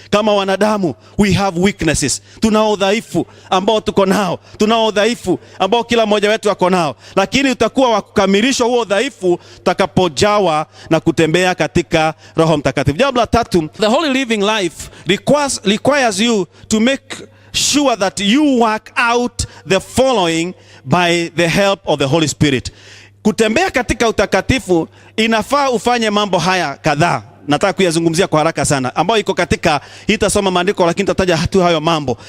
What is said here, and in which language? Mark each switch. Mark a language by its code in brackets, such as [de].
[sw] Kama wanadamu, [en] we have weaknesses. [sw] Tunao udhaifu ambao tuko nao. Tunao udhaifu ambao kila mmoja wetu ako nao. Lakini utakuwa wa kukamilishwa huo udhaifu tutakapojawa na kutembea katika Roho Mtakatifu. Jambo la tatu, [en] the holy living life requires you to make sure that you work out the following by the help of the Holy Spirit. [sw] Kutembea katika utakatifu inafaa ufanye mambo haya kadhaa. Nataka kuyazungumzia kwa haraka sana, ambayo iko katika, hitasoma maandiko lakini tataja hatu hayo mambo.